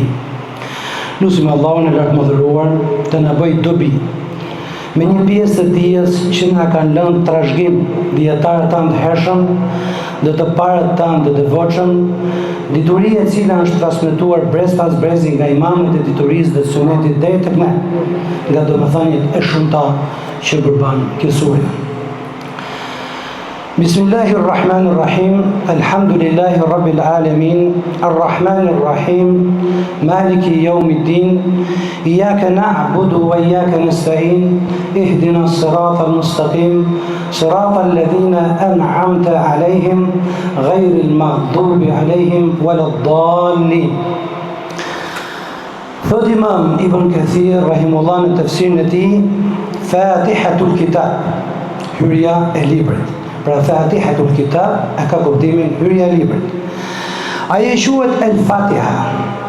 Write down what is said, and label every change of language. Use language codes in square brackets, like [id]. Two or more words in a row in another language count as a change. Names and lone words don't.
[sq] Lutim Allahun e lartëmadhëruar të na bëjë dobi me një pjesë të dijes që na kanë lënë trashëgim dietarët tanë të hershëm dhe të parët tanë të devotshëm, dituri e cila është transmetuar brez pas brezi nga imamët e diturisë dhe sunetit deri tek ne, nga domethëniet e shumta që përban kjo sure. [ar] بسم الله الرحمن الرحيم، الحمد لله رب العالمين، الرحمن الرحيم، مالك يوم الدين، إياك نعبد وإياك نستعين، اهدنا الصراط المستقيم، صراط الذين أنعمت عليهم، غير المغضوب عليهم ولا الضالين. [sq] Thot Imam Ibn Kathir rahimullah në tafsirin e tij, Fatihatul Kitab, hyrja e librit. Pra Fatihatul Kitab e ka kuptimin hyrja e librit. Ajo quhet El-Fatiha.